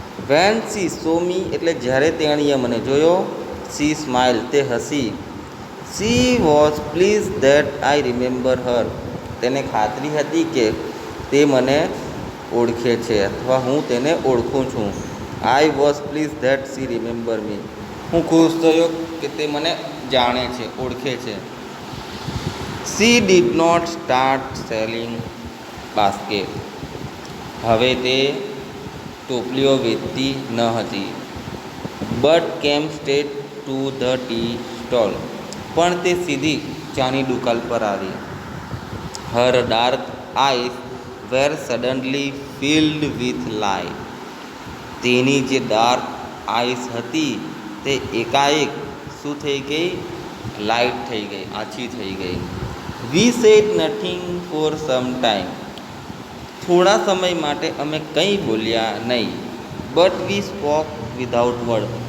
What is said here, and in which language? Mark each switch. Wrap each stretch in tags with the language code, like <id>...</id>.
<en>When she saw me,</en> <gu>એટલે જ્યારે તેણીએ મને જોયો,</gu> <en>she smiled,</en> <gu>તે હસી.</gu> <en>She was pleased that I remember her.</en> <gu>તેને ખાતરી હતી કે તે મને ઓળખે છે અથવા હું તેને ઓળખું છું.</gu> <en>I was pleased that she remember me.</en> <gu>હું ખુશ થયો કે તે મને જાણે છે, ઓળખે છે.</gu> <en>She did not start selling basket.</en> <gu>હવે તે ટોપલીઓ વેચતી ન હતી.</gu> <en>But came straight to the tea stall.</en> <gu>પણ તે સીધી ચાની દુકાન પર આવી.</gu> <en>Her dark eyes were suddenly filled with light.</en> <gu>તેની જે ડાર્ક આઈસ હતી તે એકાએક શું થઈ ગઈ? લાઇટ થઈ ગઈ, આછી થઈ ગઈ.</gu> <en>We said nothing for some time.</en> <gu>થોડા સમય માટે અમે કંઈ બોલ્યા નહીં.</gu> <en>But we spoke without word.</en>